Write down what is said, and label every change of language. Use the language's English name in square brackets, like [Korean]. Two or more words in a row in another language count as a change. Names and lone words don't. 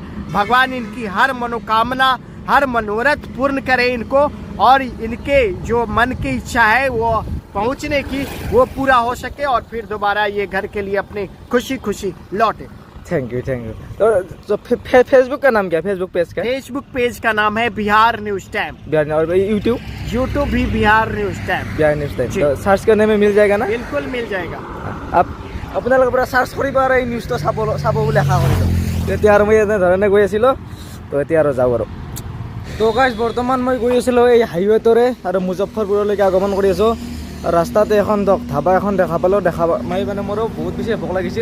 [Hindi] भगवान इनकी हर मनोकामना, हर मनोरथ पूर्ण करे इनको, और इनके जो मन की इच्छा है वो पहुंचने की, वो पूरा हो सके, और फिर दोबारा ये घर के लिए अपने खुशी खुशी लौटे। थैंक यू। तो फेसबुक का नाम क्या है? फेसबुक पेज का? फेसबुक पेज का नाम है बिहार न्यूज टाइम। बिहार। और यूट्यूब भी बिहार न्यूज टाइम। बिहार न्यूज टाइम। जी। तो सर्च करने में मिल जाएगा ना? बिल्कुल मिल जाएगा। [Assamese] आप আপোনালোকৰ পৰা চাৰ্চ কৰিব আৰু এই নিউজটো চাব বুলি আশা কৰিলোঁ। তেতিয়া আৰু মই এনেধৰণে গৈ আছিলোঁ, তো এতিয়া আৰু যাওঁ। আৰু তো গাইজ বৰ্তমান মই গৈ আছিলোঁ এই হাইৱেটোৰে, আৰু মুজফ্ফৰপুৰলৈকে আগমন কৰি আছোঁ। ৰাস্তাতে এখন ধাবা এখন দেখা পালোঁ, মই মানে মোৰো বহুত বেছি ভোক লাগিছিল।